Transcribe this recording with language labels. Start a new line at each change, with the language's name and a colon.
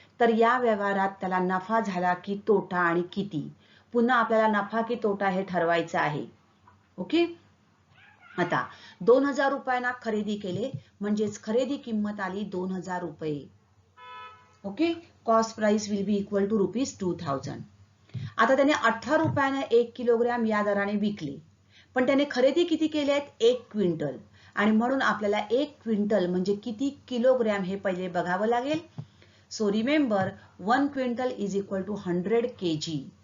Marathi: तर या व्यवहारात त्याला नफा झाला की तोटा आणि किती? पुन्हा आपल्याला नफा की तोटा हे ठरवायचं आहे. ओके. आता 2000 रुपयांना खरेदी केले म्हणजेच खरेदी किंमत आली 2000 रुपये. Okay.
English: Cost price will be equal to ₹2000.
Marathi: आता त्याने 18 रुपयांना 1 किलोग्रॅम या दराने विकले, पण त्याने खरेदी किती केले आहेत? 1 क्विंटल. आणि म्हणून आपल्याला 1 क्विंटल म्हणजे किती किलोग्रॅम हे पहिले बघावं लागेल.
English: So remember 1 quintal is equal to 100 kg.